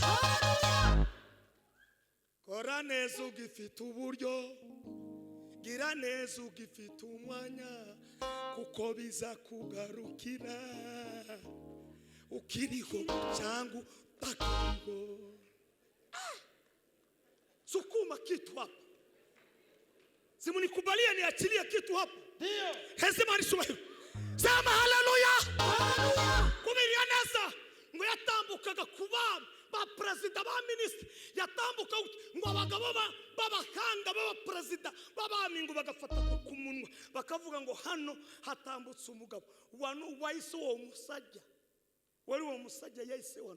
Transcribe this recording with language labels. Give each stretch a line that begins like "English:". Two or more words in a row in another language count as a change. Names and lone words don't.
Kinyarwanda: Kora neza ugifite uburyo, gira neza ugifite umwanya, kuko biza kugarukira ukiriho cyangwa utakiriho.
Swahili: Sukuma kitu hapo, simunikubalia niachilie kitu hapo. Ndio hezi
Kinyarwanda: Imana icubahiro,
Swahili: sema haleluya.
Kinyarwanda: Kubiria neza ngo yatambukaga kubana ba president ba ministre, yatambuka ngo abagabo babahanga baba president babami ngo bagafata ku munwa bakavuga ngo hano hatambutse umugabo wano wahise uwo musajya, wari uwo musajya yahise wano.